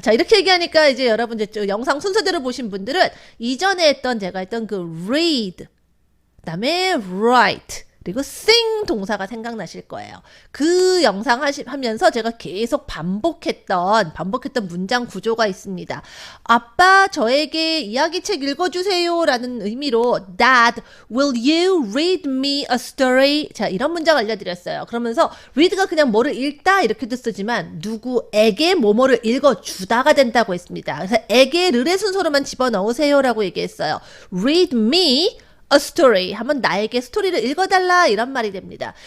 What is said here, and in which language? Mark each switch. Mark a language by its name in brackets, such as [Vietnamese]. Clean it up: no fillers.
[Korean] 자, 이렇게 얘기하니까 이제 여러분 이제 영상 순서대로 보신 분들은 이전에 했던 제가 했던 그 read, 그다음에 write, 그리고 sing 동사가 생각나실 거예요. 그 영상 하면서 제가 계속 반복했던 문장 구조가 있습니다. 아빠, 저에게 이야기책 읽어주세요 라는 의미로 [English] Dad, will you read me a story? [Korean] 자, 이런 문장 알려드렸어요. 그러면서 read가 그냥 뭐를 읽다 이렇게도 쓰지만 누구에게 뭐뭐를 읽어주다가 된다고 했습니다. 그래서 에게를 순서로만 집어넣으세요 라고 얘기했어요. [English] Read me [Korean] a story 하면 나에게 스토리를 읽어달라 이런 말이 됩니다.